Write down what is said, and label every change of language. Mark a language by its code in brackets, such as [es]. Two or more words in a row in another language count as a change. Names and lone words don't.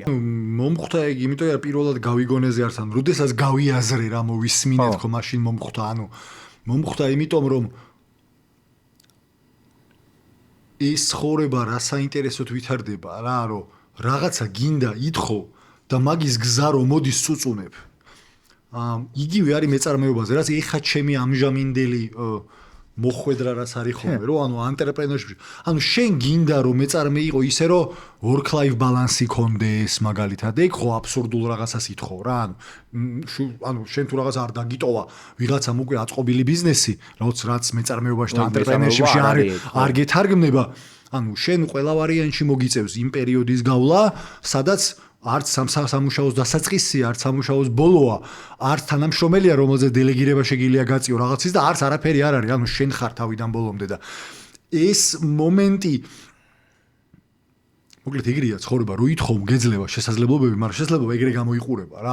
[ka] მომხვდა ეგ იმიტომ რომ პირველად გავიგონეზე არც ან როდესაც გავიაზრე რა მოვისმინეთ ხო მაშინ მომხვდა ანუ მომხვდა იმიტომ რომ ის ხორება რა საინტერესოდ ვითარდება რა რომ რაღაცა გინდა ითხოვ და მაგის გზა რომ მოდის წუწუნებ იგივე არის მეწარმეობაზე რაც ეხა ჩემი ამჟამინდელი მოხვედრა რაც არის ხოლმე რომ ანუ ანტრეპრენორში ანუ შენ გინდა რომ მეწარმე იყო ისე რომ [en] work life balance [ka] იქონდეს მაგალითად ეგ ხო აბსურდულ რაღაცას ითხოვ რა ანუ შენ თუ რაღაც არ დაგიტოვა ვიღაცამ უკვე აწყობილი ბიზნესი რაც მეწარმეობაში და ანტრეპრენორში არ გეთარგმნება ანუ შენ ყველა ვარიანტში მოგიწევს იმ პერიოდის გავლა სადაც არც სამუშაოს დასაწყისი, არც სამუშაოს ბოლოა, არც თანამშრომელია, რომელზეც დელეგირება შეგიძლია გაწიო რაღაცის და არც არაფერი არ არის, ანუ შენ ხარ თავიდან ბოლომდე და ეს მოკლედ იგრია ცხოვრება, რო ითხოვ გეძლევა შესაძლებლობები, მაგრამ შესაძლებლობა ეგრე გამოიყურება რა.